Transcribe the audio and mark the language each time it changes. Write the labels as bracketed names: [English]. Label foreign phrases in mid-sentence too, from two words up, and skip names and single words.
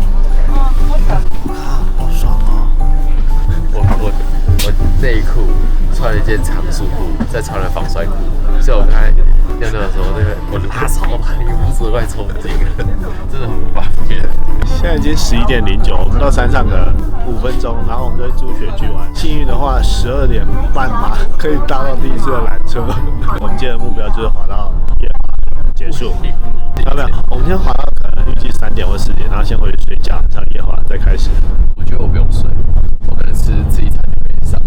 [Chinese] 好爽哦！我內褲穿了一件長束褲，再穿了防摔褲，所以我刚才尿尿的時候，我拉超慢，一个不是快抽筋了，真的很不方便。现在已经11點09，我們到山上的5 分鐘，然後我們就去朱雪聚玩。幸運的話，12點半嘛，可以搭到第一次的纜車。我們今天的目標就是滑到夜滑結束。要不要？我們先滑到可能預計3點或4點，然後先回去睡覺，然後夜滑再開始。我覺得我不用睡，我可能吃一餐就可以上。